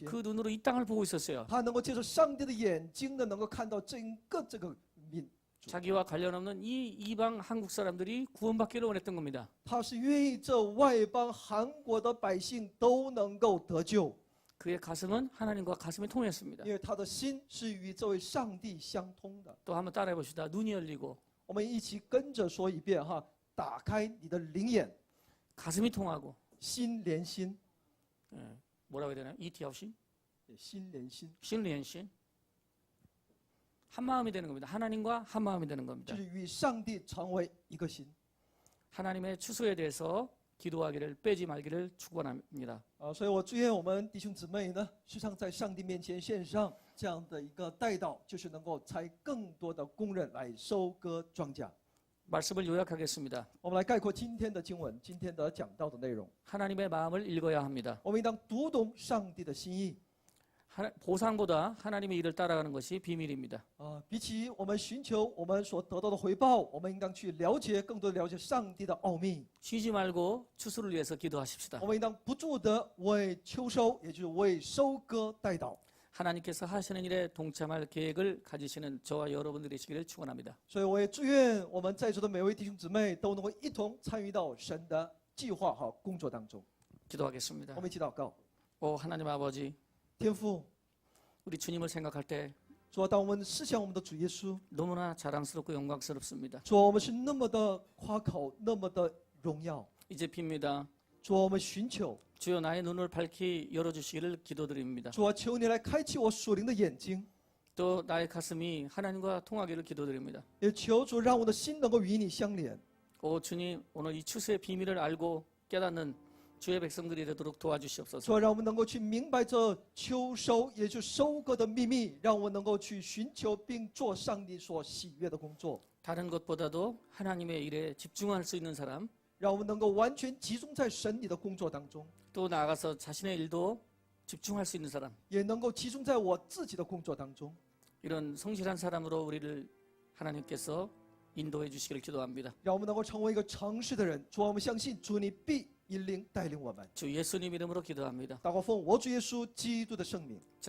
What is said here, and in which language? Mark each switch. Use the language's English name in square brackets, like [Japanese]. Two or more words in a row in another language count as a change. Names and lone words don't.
[Korean] 그 눈으로 이 땅을 보고 있었어요. [Chinese] 他能够借着上帝的眼睛呢，能够看到整个这个民。 [Korean] 자기와 관련 없는 이 이방 한국 사람들이 구원받기를 원했던 겁니다. [Chinese] 他是愿意这外邦韩国的百姓都能够得救， [Korean] 그의 가슴은 하나님과 가슴이 통했습니다. [Chinese] 因为他的心是与这位上帝相通的。 [Korean] 또 한번 따라해 봅시다. 눈이 열리고 [Chinese] 我们一起跟着说一遍哈，打开你的灵眼， [Korean] 가슴이 통하고 [Chinese] 心连心， [Korean] 뭐라고 해야 되나요? 이티아우신? [Chinese] 心连心， [Korean] 신리엔신? 한 마음이 되는 겁니다. 하나님과 한 마음이 되는 [Chinese] 就 [Korean] 겁니다. [Chinese] 是与上帝成为一个心。 [Korean] 하나님의 추수에 대해서 기도하기를 빼지 말기를 축원합니다. [Chinese] 所以我祝愿我们弟兄姊妹呢，时常在上帝面前献上这样的一个代祷，就是能够采更多的工人来收割庄稼。 [Korean] 말씀을 요약하겠습니다. [Chinese] 我们来概括今天的经文，今天的讲道的内容。 [Korean] 하나님의 마음을 읽어야 합니다. [Chinese] 我们应当读懂上帝的心意。 [Korean] 보상보다 하나님의 일을 따라가는 것이 비밀입니다. [Chinese] 比起我们寻求我们所得到的回报，我们应当去了解，更多的了解上帝的奥秘。 [Korean] 쉬지 말고 추수를 위해서 기도하십시다. [Chinese] 我们应当不住的为秋收，也就是为收割代祷。 [Korean] 하나님께서 하시는 일에 동참할 계획을 가지시는 저와 여러분들이 되시기를 축원합니다. [Chinese] 所以我也祝愿我们在座的每位弟兄姊妹都能够一同参与到神的计划和工作当中。 [Korean] 기도하겠습니다. [Chinese] 我们一起祷告， [Korean] 오 하나님 아버지, [Chinese] 天父， [Korean] 우리 주님을 생각할 때 [Chinese] 主啊，当我们思想我们的主耶稣， [Korean] 너무나 자랑스럽고 영광스럽습니다. [Chinese] 主啊，我们是那么的夸口，那么的荣耀。 [Korean] 이제 빕니다. [Chinese] 主啊，我们寻求， [Korean] 주여 나의 눈을 밝히 열어주시기를 기도드립니다. [Chinese] 主啊，求你来开启我属灵的眼睛， [Korean] 또 나의 가슴이 하나님과 통하기를 기도드립니다. [Chinese] 也求主让我的心能够与你相连。 [Korean] 오 주님, 오늘 이 추수의 비밀을 알고 깨닫는 주의 백성들이 되도록 도와주시옵소서. [Chinese] 主啊，让我们能够去明白这秋收，也就是收割的秘密，让我们能够去寻求并做上帝所喜悦的工作， [Korean] 다른 것보다도 하나님의 일에 집중할 수 있는 사람, [Chinese] 让我们能够完全集中在神你的工作当中， [Korean] 또 나아가서 자신의 일도 집중할 수 있는 사람, [Chinese] 也能够集中在我自己的工作当中， [Korean] 이런 성실한 사람으로 우리를 하나님께서 인도해 주시기를 기도합니다. [Chinese] 让我们能够成为一个诚实的人。主啊，我们相信主你必引领带领我们。 [Korean] 주 예수님 이름으로 기도합니다. [Chinese] 祷告奉我主耶稣基督的圣名。